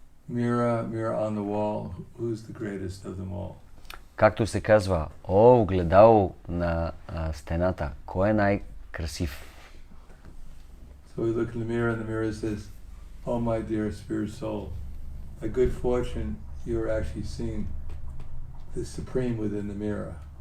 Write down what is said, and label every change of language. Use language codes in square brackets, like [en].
[en] Mirror on the wall, who's the greatest of them all? [bg] Както се казва, огледало на стената, кой е най-красив? [en] So we look in the mirror and the mirror says, "Oh my dear spirit soul, a good fortune you are actually seeing the supreme within the mirror."